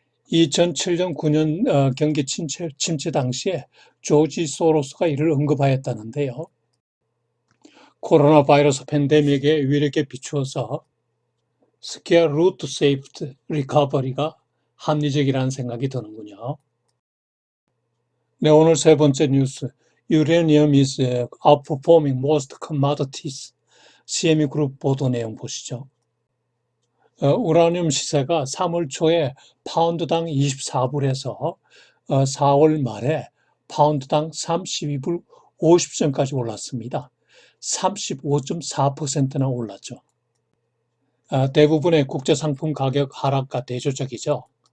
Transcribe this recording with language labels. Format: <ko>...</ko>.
<ko>2007년 9년 경기 침체 당시에 조지 소로스가 이를 언급하였다는데요. 코로나 바이러스 팬데믹의 위력에 비추어서 스퀘어 루트 세이프트 리커버리가 합리적이라는 생각이 드는군요. 네, 오늘 세 번째 뉴스.</ko> <en>Uranium is outperforming most commodities.</en> <ko>CME 그룹 보도 내용 보시죠. 우라늄 시세가 3월 초에 파운드당 24불에서 4월 말에 파운드당 32불 50전까지 올랐습니다. 35.4%나 올랐죠. 대부분의 국제상품 가격 하락과 대조적이죠.</ko>